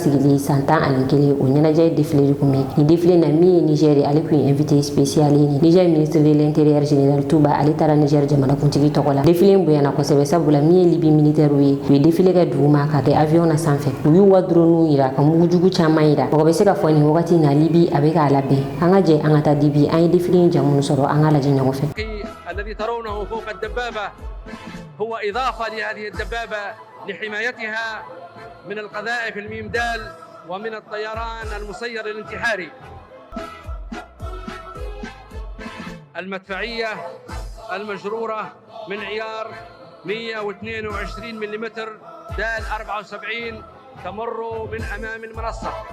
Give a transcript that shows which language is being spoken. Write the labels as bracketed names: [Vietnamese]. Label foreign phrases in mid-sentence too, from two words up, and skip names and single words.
[Bambara] sigili san 11 o ɲɛnajɛ défilé de kun bɛ nin défilé na min ye Niger ye ale kun ye [French] invité spécial [Bambara] ye Niger [French] ministre de l'intérieur général [Bambara] Touba ale taara Niger jamanakuntigi tɔgɔ la défilé in bonyana kosɛbɛ sabula min ye Libi militaire ye u ye défilé kɛ duguma ka kɛ avion na sanfɛ u y'u ka drone yira ka mugujugu caman yira mɔgɔ bɛ se ka fɔ nin wagati in na Libi a bɛ k'a labɛn an ka jɛ an ka taa Libi an ye défilé in jamu sɔrɔ an ka lajɛ ɲɔgɔn fɛ. [Arabic] الذي ترونه فوق الدبابة هو إضافة لهذه الدبابة لحمايتها من القذائف الميمدال ومن الطيران المسير الانتحاري. المدفعية المجرورة من عيار 122 ملم دال 74 تمر من أمام المنصة.